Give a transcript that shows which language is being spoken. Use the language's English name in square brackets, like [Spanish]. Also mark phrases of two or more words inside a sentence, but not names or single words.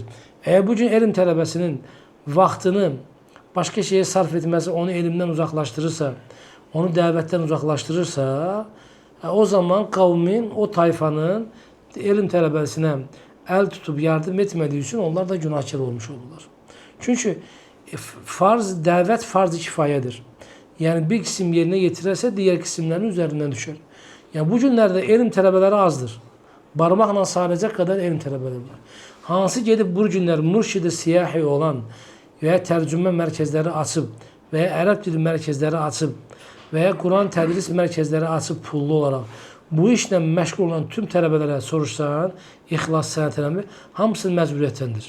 [Turkish] Eğer bugün elm talebesinin vaktini başka şeye sarf etmesi onu elimden uzaklaştırırsa, onu davetten uzaklaştırırsa, o zaman kavmin, o tayfanın elm talebesine el tutup yardım etmediği için onlar da günahkar olmuş olurlar. Çünkü farz, davet farz-ı kifayedir. Yani bir kısım yerine getirirse diğer kısımların üzerinden düşer. Yani bu günlerde elm talebeleri azdır. [Azerbaijani] Barmaqla sayılacaq kadar elm tələbələri var. Hansı gedib bu günlər mürşidi siyahi olan və ya tərcümə mərkəzləri açıb və ya ərəb dili mərkəzləri açıb və ya Quran tədris mərkəzləri açıb pullu olaraq bu işlə məşğul olan tüm tələbələrə soruşsan, ixlas sənət eləmir, hamısı məcburiyyətdəndir.